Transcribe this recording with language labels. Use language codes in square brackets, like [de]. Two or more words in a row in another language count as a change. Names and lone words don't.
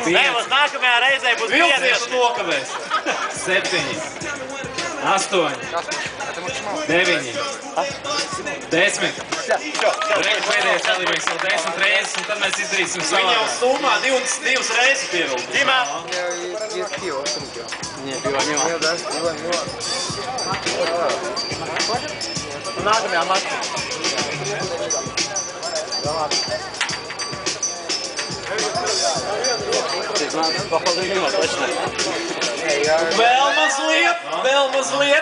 [lv] Nē, mums nākamajā reizē būs Vilcies 5. nokavēs. 7, 8, 9, 10. Pēdējais dalībnieks vēl 10 reizes, un tad mēs izdarīsim Viņa jau savādāk. summā 22 reizes pievilkt. Dima. [ru] Есть пиво в сумке. Нет, пива не Нет, да? Пива не [lv] Nākamajā matā. Vēl mazliet.